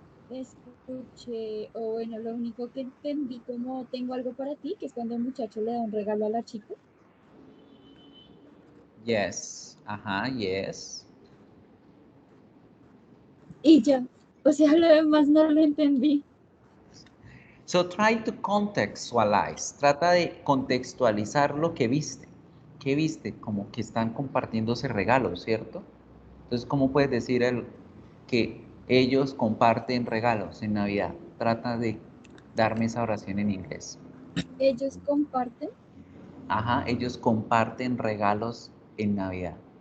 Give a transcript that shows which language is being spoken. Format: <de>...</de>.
<es>Escuché, o bueno, lo único que entendí como tengo algo para ti, que es cuando el muchacho le da un regalo a la chica.</es> <en>Yes,</en> <es>ajá,</es> <en>yes.</en> <es>Y ya, o sea, lo demás no lo entendí.</es> <en>So try to contextualize.</en> <es>Trata de contextualizar lo que viste. ¿Qué viste? Como que están compartiéndose regalos, ¿cierto? Entonces, ¿cómo puedes decir que ellos comparten regalos en Navidad? Trata de darme esa oración en inglés. Ellos comparten. Ajá, ellos comparten regalos en Navidad.</es>